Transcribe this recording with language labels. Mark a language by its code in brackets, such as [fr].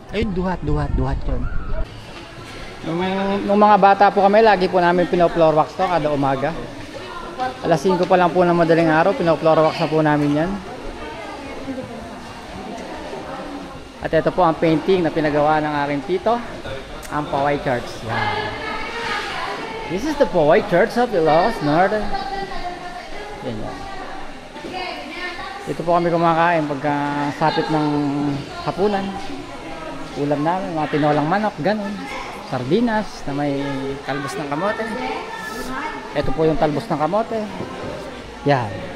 [tl] Ayun, duhat yun. Nung mga bata po kami, lagi po namin pino-floor wax to kada umaga. Alas 5 pa lang po ng madaling araw, pino-floor wax na po namin yan. At ito po ang painting na pinagawa ng aking tito, ang Poway Church. Yan. [en] This is the Poway Church of Ilocos Norte. [tl] Yan yan. Dito po kami kumakain pagka sapit ng hapunan. Ulam namin, mga tinolang manok, ganun. Sardinas na may talbos ng kamote. Ito po yung talbos ng kamote. Yan.